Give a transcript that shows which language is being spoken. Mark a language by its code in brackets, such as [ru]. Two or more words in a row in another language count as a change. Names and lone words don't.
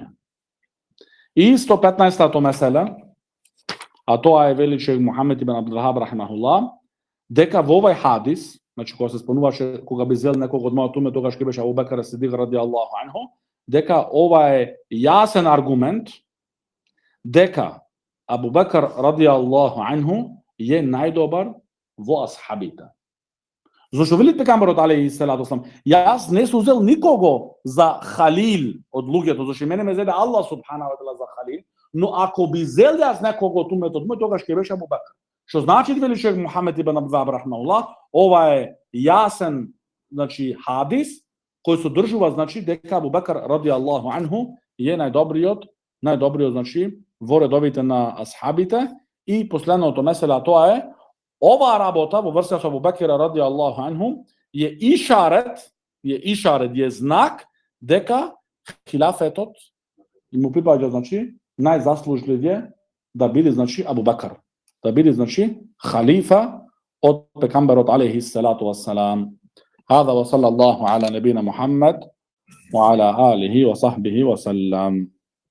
[mk] И 115-тато меселе, а тоа е вели шех Мухамед ибн Абдул Вахаб рахимахуллах, дека во овај хадис, значи кога се спомнуваше, кога би зел некого од мојот уме, тогаш ке беше Абу Бекр ес-Сидик [ar] رضي الله عنه, [mk] дека ова е јасен аргумент дека Абу Бекр [ar] رضي الله عنه [mk] е најдобар во асхабите. Зошто вели пекамберот [ar] عليه الصلاة والسلام, [mk] јас не сум узел никого за халил од луѓето, зашто мене ме зеде Аллах [ar] سبحانه وتعالى [mk] за халил, но ако би зел јас некого од уметот мој, тогаш ќе беше Абу Бекр. Што значи, вели шех Мухамед ибн Абдул Вахаб рахимахуллах, ова е јасен, значи, хадис кој содржува, значи, дека Абу Бекр [ar] رضي الله عنه [mk] е најдобриот, значи, во редовите на асхабите. И последното меселе, тоа е оваа работа во врска со Абу Бекр [ar] رضي الله عنه [mk] е ишарет, е знак дека хилафетот и му припаѓа, значи, најзаслужливиот да биде, значи, Абу Бекр, да биде, значи, халифа од пекамберот [ar] عليه الصلاة والسلام. هذا وصلى الله على نبينا محمد وعلى آله وصحبه وسلم.